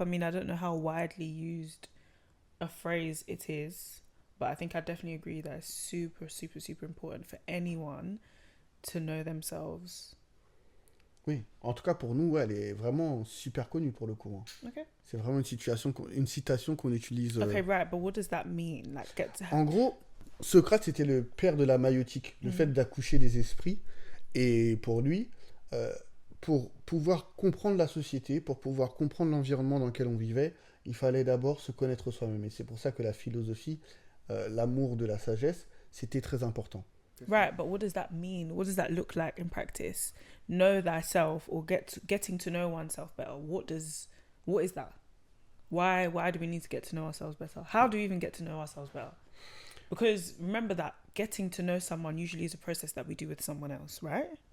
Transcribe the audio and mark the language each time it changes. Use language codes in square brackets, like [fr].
[en] I mean, I don't know how widely used a phrase it is, but I think I definitely agree that it's super, super, super important for anyone to know themselves. [fr] Oui, en tout cas pour nous, ouais, elle est vraiment super connue pour le coup. Hein. [en] Okay. [fr] C'est vraiment une citation qu'on utilise. [en] Okay, right, but what does that mean? Like, [fr] En gros, Socrate c'était le père de la maïotique, le fait d'accoucher des esprits. Et pour lui, pour pouvoir comprendre la société, pour pouvoir comprendre l'environnement dans lequel on vivait, il fallait d'abord se connaître soi-même. Et c'est pour ça que la philosophie, l'amour de la sagesse, c'était très important. [en] Right, but what does that mean? What does that look like in practice? Know thyself or getting to know oneself better. What is that? Why do we need to get to know ourselves better? How do we even get to know ourselves better? Because remember that getting to know someone usually is a process that we do with someone else, right?